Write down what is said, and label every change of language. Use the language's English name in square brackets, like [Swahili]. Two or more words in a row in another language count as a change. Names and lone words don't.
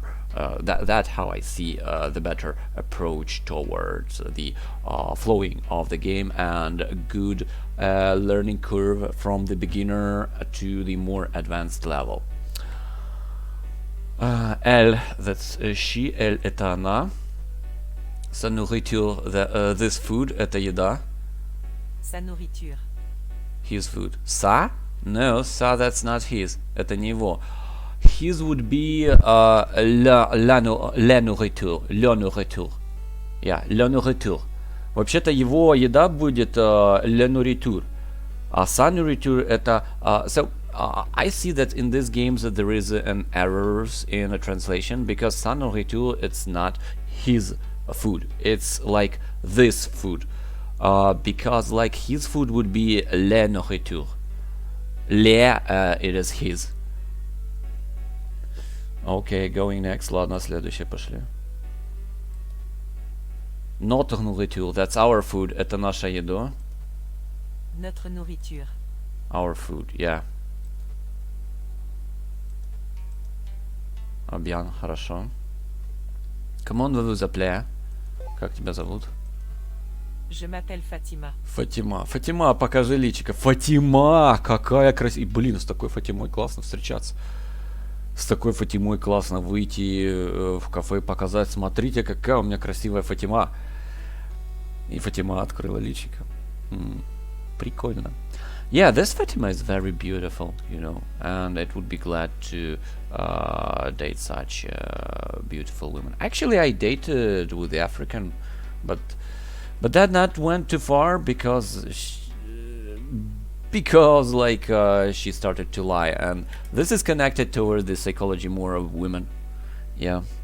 [English] That's how I see the better approach towards the flowing of the game and a good learning curve from the beginner to the more advanced level. Elle, that's she, [Russian] elle это она. [French] Sa nourriture, [English] this food, [Russian] это еда. [French] Sa nourriture. [English] His food. Sa? No, sa that's not his. [Russian] Это не его. [English] His would be [French] la nourriture. La nourriture. Yeah, la nourriture. [Russian] Вообще-то его еда будет [French] la nourriture. [Russian] А [French] sa nourriture [Russian] это... [English] So, I see that in these games that there is an errors in a translation because [French] sa nourriture [English] it's not his food. It's like this food. Because like his food would be [French] la nourriture. [English] It is his. Okay, going next. [Russian] Ладно, следующее пошли. [French] Notre nourriture, [English] that's our food. [Russian] Это наша еда. [French] Notre nourriture. [English] Our food, yeah. [Russian] Bien, хорошо. [French] Comment vous appelez? [Russian] Как тебя зовут? [French] Je m'appelle Fatima. [Russian] Фатима. Фатима, покажи личико. Фатима! Какая красивая. Блин, с такой Фатимой классно встречаться. С такой Фатимой классно выйти в кафе и показать. Смотрите, какая у меня красивая Фатима. И Фатима открыла личико. Прикольно. [English] Yeah, this Fatima is very beautiful, and it would be glad to date such beautiful women. Actually, I dated with the African, but that not went too far because she started to lie, and this is connected toward the psychology more of women.